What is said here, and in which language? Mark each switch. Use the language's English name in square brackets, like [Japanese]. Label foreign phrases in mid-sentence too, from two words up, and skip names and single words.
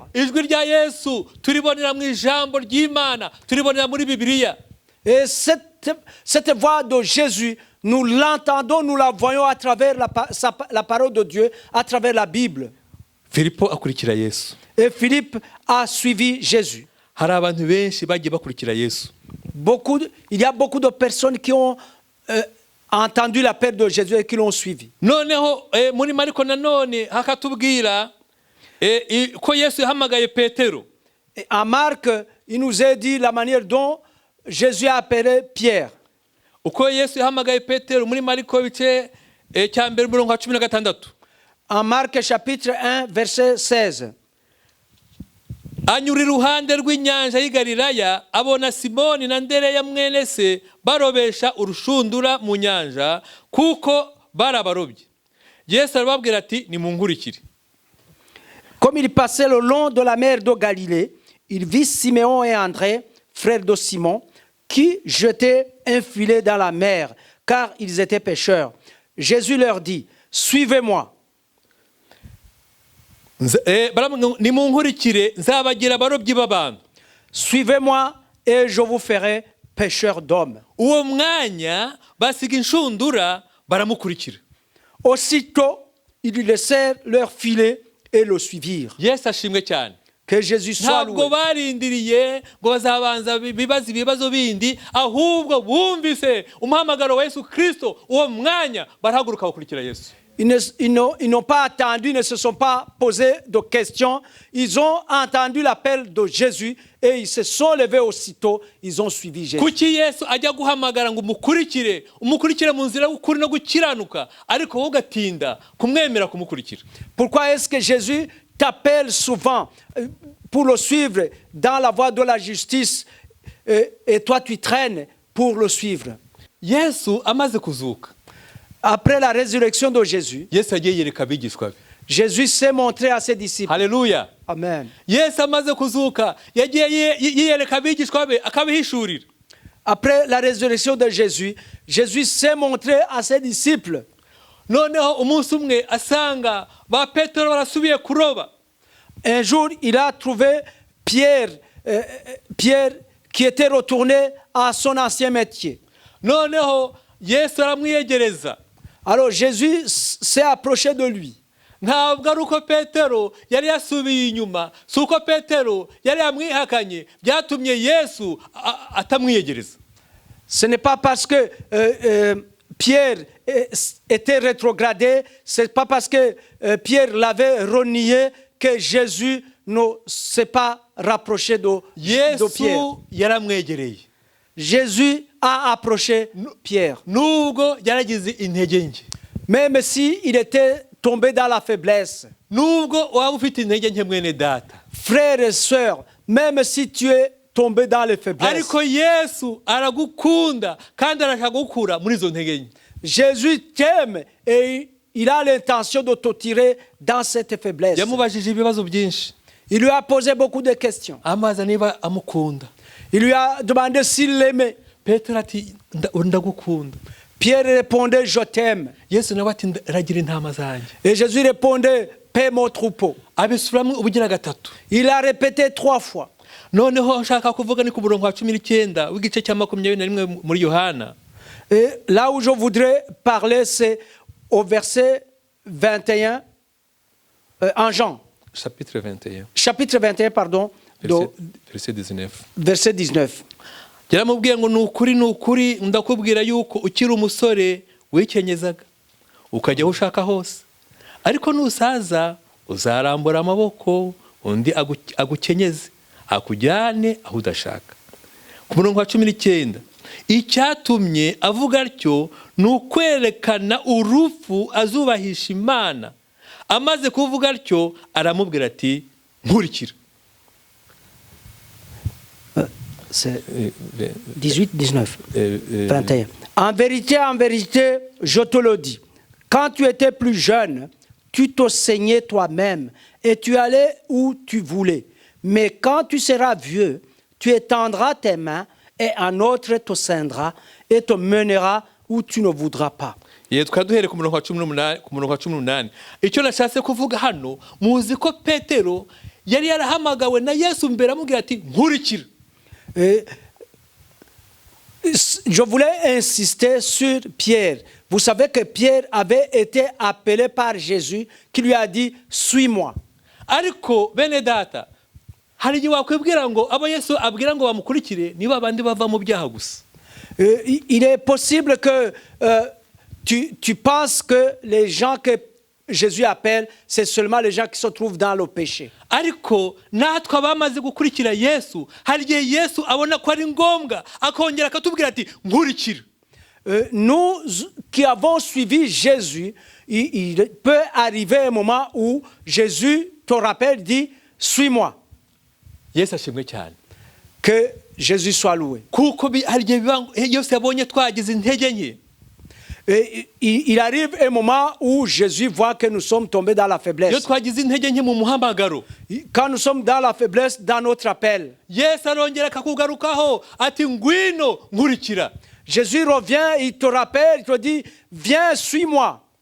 [Kinyarwanda] Ijwi rya Yesu turibonera mu ijambo ry'Imana, turibonera muri Bibiliya. [French] Et cette voix de Jésus, nous l'entendons, nous la voyons à travers la parole de Dieu, à travers la Bible. [Kinyarwanda] Filipo akurikira Yesu. [French] Et Philippe a suivi Jésus. [Kinyarwanda] Hari abantu benshi bagiye bakurikira Yesu. [French] Il y a beaucoup de personnes qui ont entendu l'appel de Jésus et qui l'ont suivi. [Kinyarwanda] Noneho muri Mariko nanone hakatubwira ko Yesu yahamagaye Petero. [French] Et en Marc, il nous est dit la manière dont Jésus a appelé Pierre. [Kinyarwanda] Uko Yesu yahamagaye Petero muri Mariko bice cya mbere umurongo wa 16. [French] En Marc chapitre 1 verset 16. [Kinyarwanda] Anyura iruhande rw'inyanja y'i Galilaya abona Simoni na Andereya mwene se barobesha urushundura mu nyanja kuko barabarobye. Yesu arababwira ati nimunkurikire. [French] Comme il passait le long de la mer de Galilée, il vit Siméon et André, frères de Simon, qui jetaient un filet dans la mer, car ils étaient pêcheurs. Jésus leur dit, suivez-moi. [Kinyarwanda] Nimunkurikire nzabagira abarobyi b'abantu. [French] Suivez-moi et je vous ferai pêcheurs d'hommes. [Kinyarwanda] Uwo mwanya basiga inshundura baramukurikira. [French] Aussitôt, ils laissèrent leur filet et le suivirent. [Kinyarwanda] Yesu ashimwe cyane. [French] Que Jésus soit loué. [Kinyarwanda] Ntabwo barindiriye ngo bazabanza ibibazo bindi, ahubwo bumvise umuhamagaro wa Yesu Kristo, uwo mwanya barahaguruka bakurikira Yesu. [French] Ils n'ont pas attendu, ils ne se sont pas posé de questions. Ils ont entendu l'appel de Jésus et ils se sont levés aussitôt. Ils ont suivi Jésus. [Kinyarwanda] Kuki Yesu ajya guhamagara ngo umukurikire mu nzira y'ukuri no gukiranuka, ariko wowe ugatinda kumwemera kumukurikira? [French] Pourquoi est-ce que Jésus t'appelle souvent pour le suivre dans la voie de la justice et toi tu traînes pour le suivre? [Kinyarwanda] Yesu amaze kuzuka. [French] Après la résurrection de Jésus, [Kinyarwanda] Yesu yagiye yereka abigishwa be. [French] Jésus s'est montré à ses disciples. [Kinyarwanda] Haleluya. Amen. Yesu amaze kuzuka yagiye yiyereka abigishwa be akabihishurira. [French] Après la résurrection de Jésus, Jésus s'est montré à ses disciples. [Kinyarwanda] noneho umunsi umwe asanga ba petero barasubiye kuroba. [French] Un jour, il a trouvé Pierre qui était retourné à son ancien métier. [Kinyarwanda] Noneho Yesu aramwiyegereza. [French] Alors Jésus s'est approché de lui. [Kinyarwanda] Ntabwo ari uko petero yari yasubiye inyuma, si uko petero yari yamwihakanye byatumye Yesu atamwiyegereza. [French] Ce n'est pas parce que Pierre était rétrogradé, ce n'est pas parce que Pierre l'avait renié que Jésus ne s'est pas rapproché de Pierre. [Kinyarwanda] Yesu yaramwegereye. [French] Jésus a approché Pierre. [Kinyarwanda] Nubwo yaragize intege nke. [French] Même s'il était tombé dans la faiblesse. [Kinyarwanda] Nubwo waba ufite intege nke mwene data. [French] Frères et sœurs, même si tu es tombé dans les faiblesses. [Kinyarwanda] Ariko Yesu aragukunda kandi arashaka gukura muri izo ntege nke. [French] Jésus t'aime et il a l'intention de te tirer dans cette faiblesse. [Kinyarwanda] Yamubajije ibibazo byinshi. [French] Il lui a posé beaucoup de questions. [Kinyarwanda] Amaza niba amukunda. [French] Il lui a demandé s'il l'aimait. [Kinyarwanda] Petero ati ndagukunda. [French] Pierre répondait je t'aime. [Kinyarwanda] Yesu nawe ati ragira intama zanjye. [French] Et Jésus répondait paie mon troupeau. [Kinyarwanda] Abisubiramo ubugira gatatu. [French] Il a répété 3 fois. [Kinyarwanda] Noneho nshaka kuvuga ni ku murongo wa 19 w'igice cya 21 muri Yohana. [French] Et là où je voudrais parler, c'est au verset 21 en Jean. Chapitre 21. Chapitre 21, pardon. Verset 19. Verset 19. [Kinyarwanda] Yaramubwiye ngo nukuri ndakubwira yuko ukiri umusore wikenyezaga ukajya aho ushaka hose, ariko nusaza uzarambura amaboko undi agukenyeze akujyane aho udashaka. Ku murongo wa 19 icyatumye avuga atyo nukwerekana urupfu azubahisha Imana. Amaze kuvuga atyo aramubwira ati nkurikira. [French] C'est 18, 19, 21. En vérité, je te le dis, quand tu étais plus jeune, tu te saignais toi-même et tu allais où tu voulais. Mais quand tu seras vieux, tu étendras tes mains et un autre te ceindra et te mènera où tu ne voudras pas. [Kinyarwanda] Twaduhere ku murongo wa 18. Icyo nashatse kuvuga hano, muzi ko Petero yari yarahamagawe na Yesu mbere amubwira ati nkurikira. [French] Je voulais insister sur Pierre. Vous savez que Pierre avait été appelé par Jésus qui lui a dit suis-moi. [Kinyarwanda] Ariko bene data, hari igihe wakwibwira ngo abo Yesu abwira ngo bamukurikire niba abandi bava mu byaha gusa. [French] Il est possible que tu penses que les gens que Jésus appelle, c'est seulement les gens qui se trouvent dans le péché. [Kinyarwanda] Ariko natwe abamaze gukurikira Yesu, hari igihe Yesu abona ko ari ngombwa akongera akatubwira ati nkurikira. [French] Nous qui avons suivi Jésus, il peut arriver un moment où Jésus te rappelle, dit suis-moi. [Kinyarwanda] Yesu ashimwe cyane. [French] Que Jésus soit loué. Kuko hari igihe Yesu yabonye twagize intege nke. Il arrive un moment où Jésus voit que nous sommes tombés dans la faiblesse. Quand nous sommes dans la faiblesse, dans notre appel, Jésus revient, il te rappelle, il te dit, viens, suis-moi.